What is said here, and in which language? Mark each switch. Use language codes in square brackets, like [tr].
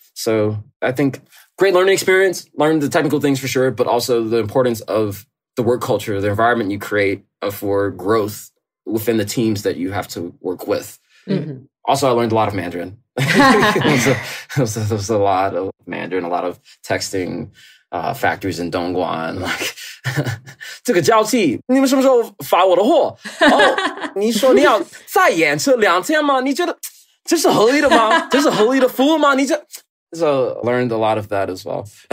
[en] So I think great learning experience, learned the technical things for sure, but also the importance of the work culture, the environment you create for growth within the teams that you have to work with. Mm-hmm. Also, I learned a lot of Mandarin. There was a lot of Mandarin, a lot of texting factories in Dongguan. [zh] 这个交替，你们什么时候发我的货？哦，你说你要再延迟2天吗？你觉得这是合理的吗？这是合理的服务吗？ [en] So learned a lot of that as well.